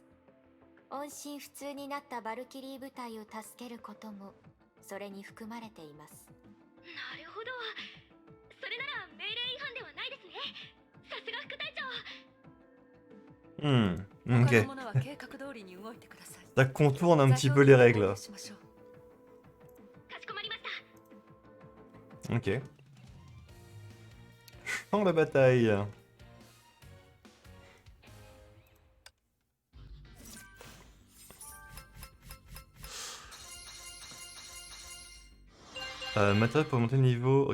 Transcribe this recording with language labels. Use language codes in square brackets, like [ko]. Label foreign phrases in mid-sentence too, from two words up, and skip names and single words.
[ja] 音信不通になったバルキリー部隊を助けることもそれに含まれています。なるほど。それなら命令違反ではないですね。さすが副隊長。 Hmm, 他の [fr] ok. [ja] 者は計画通りに動いてください。 [fr] Ça contourne un petit peu les règles. [ja] 座標をしましょう。かしこまりました。 [fr] Ok. Champ de bataille. Matériel pour monter le niveau.